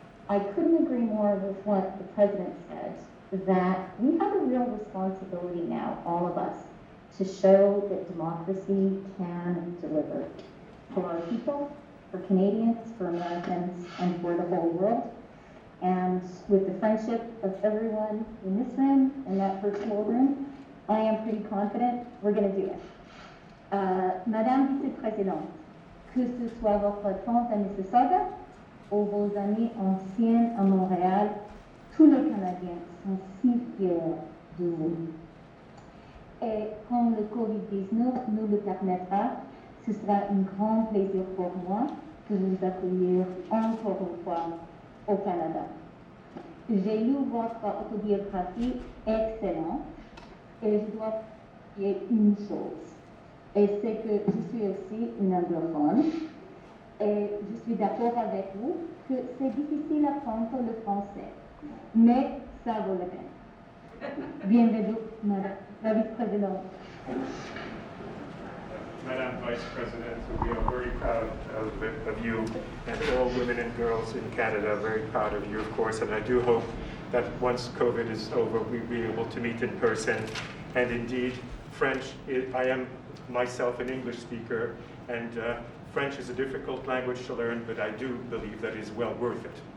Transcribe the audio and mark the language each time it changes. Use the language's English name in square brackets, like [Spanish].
[English] I couldn't agree more with what the President said, that we have a real responsibility now, all of us, to show that democracy can deliver for our people, for Canadians, for Americans, and for the whole world. And with the friendship of everyone in this room and that virtual room, I am pretty confident we're going to do it. [French] Madame Vice-Présidente, que ce soit votre tante à Mississauga ou vos amis anciens à Montréal, tous les Canadiens sont si fiers de vous. Et quand le COVID-19 nous le permettra, ce sera un grand plaisir pour moi de vous accueillir encore une fois au Canada. J'ai lu votre autobiographie excellente et je dois dire une chose. Et c'est que je suis aussi une anglophone et je suis d'accord avec vous que c'est difficile à apprendre le français, mais ça vaut la peine. Bienvenue, Madame la Vice-Présidente. [English] Madam Vice President, we are very proud of you, and all women and girls in Canada are very proud of you, of course, and I do hope that once COVID is over, we'll be able to meet in person. And indeed, French, I am myself an English speaker, and French is a difficult language to learn, but I do believe that it is well worth it.